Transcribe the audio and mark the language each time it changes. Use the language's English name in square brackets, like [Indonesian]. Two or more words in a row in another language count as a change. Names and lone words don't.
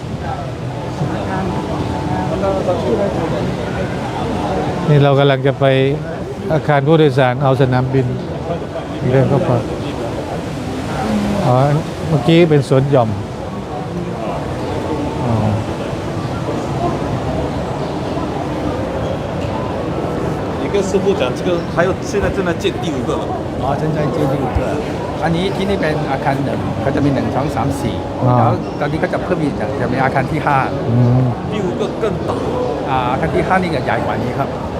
[Thai] นี่เรากำลังจะไปอาคารผู้โดยสารเอาสนามบินเดินเข้าไปอ๋อเมื่อกี้เป็นสวนหย่อมอ๋อ [Chinese] 你跟师傅讲，这个还有现在正在建第5个了。 [Thai] อ๋อ [Chinese] 正在建第5个 [Thai] อันนี้ที่นี่เป็นอาคาร1ก็จะมี1 2 3 4แล้วตอนนี้ก็จะเพิ่มอีกจะมีอาคารที่5 อืม [Chinese] 第5个更大。 [Thai] อาคารที่5นี่จะใหญ่กว่านี้ครับ